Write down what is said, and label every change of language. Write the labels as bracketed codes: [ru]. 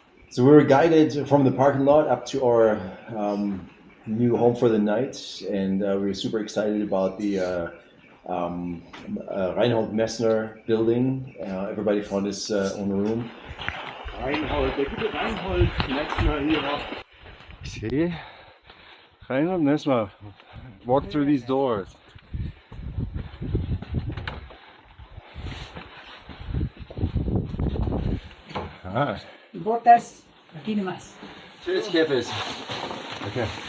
[en] So we were guided from the parking lot up to our new home for the night, and we were super excited about the Reinhold Messner building. Everybody found his own room. [de] Reinhold, der gute Reinhold Metzner hier. [en] See? Reinhold Messner. Walk through these doors. Ah. [es] Botas. Aquí nomás. [en] Cheers, jefes. Okay.